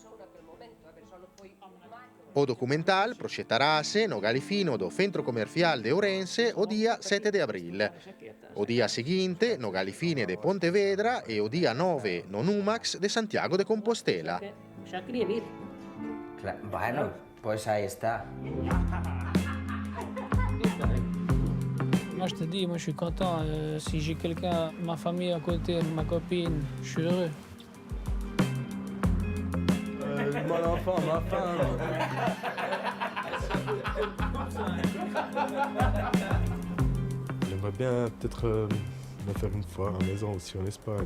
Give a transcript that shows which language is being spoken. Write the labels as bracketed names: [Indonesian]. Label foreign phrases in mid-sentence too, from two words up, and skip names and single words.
[Galician] O documental proxetarase no Galicino do Centro Comercial de Ourense o día 7 de abril. O día seguinte no Galicine de Pontevedra e o día 9 no Numax de Santiago de Compostela. Ya quería vir. [Spanish] Bueno, pues ahí está. [French] Moi, je te dis, moi, je suis content. Si j'ai quelqu'un, ma famille à côté, ma copine, je suis heureux. Mon enfant, ma femme. J'aimerais bien peut-être me faire une fois à la maison aussi en Espagne.